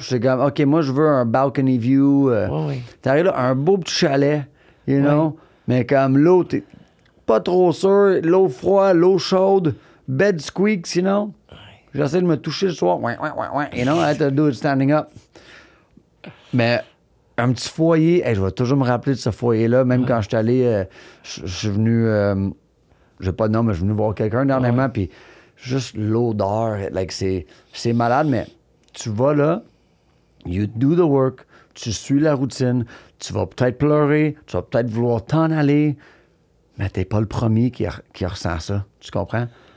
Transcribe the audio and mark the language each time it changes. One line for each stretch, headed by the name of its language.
French: J'étais comme OK, moi, je veux un
English: balcony view.
French: Oui. T'arrives là, un beau petit chalet,
English: you know?
French: Mais comme l'eau, t'es pas trop sûr. L'eau froide, l'eau chaude,
English: bed squeaks, you know?
French: J'essaie de me toucher le soir. Ouais,
English: you know? I had to do it standing up.
French: Mais un petit foyer, hey, je vais toujours me rappeler de ce foyer-là, même quand je suis allé, je suis venu, je n'ai pas de nom, mais je suis venu voir quelqu'un dernièrement, puis juste l'odeur, like, c'est malade, mais tu vas là,
English: you do the work,
French: tu suis la routine, tu vas peut-être pleurer, tu vas peut-être vouloir t'en aller, mais t'es pas le premier qui ressent ça, tu comprends?